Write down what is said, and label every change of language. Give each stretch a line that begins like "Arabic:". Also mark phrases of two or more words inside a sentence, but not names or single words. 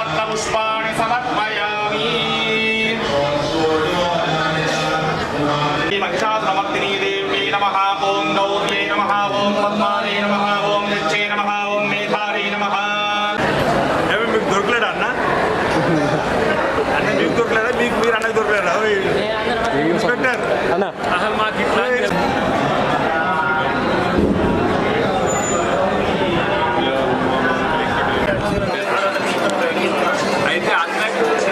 Sanskrit: पुष्पाणि समर्पयामि महिषासुरमर्दिनी देव्यै नमः ओम गौर्यै नमः ओम पद्मायै नमः ओम नित्यै नमः ओम मेधायै नमः
Telugu: ఏమి మీకు దొరకలేడా అన్న అంటే మీకు దొరకలేదా మీకు మీరు అన్నకు దొరకలేదా ఇన్స్పెక్టర్ అన్న అసలు మాకు ఇట్లా అయితే అందరికీ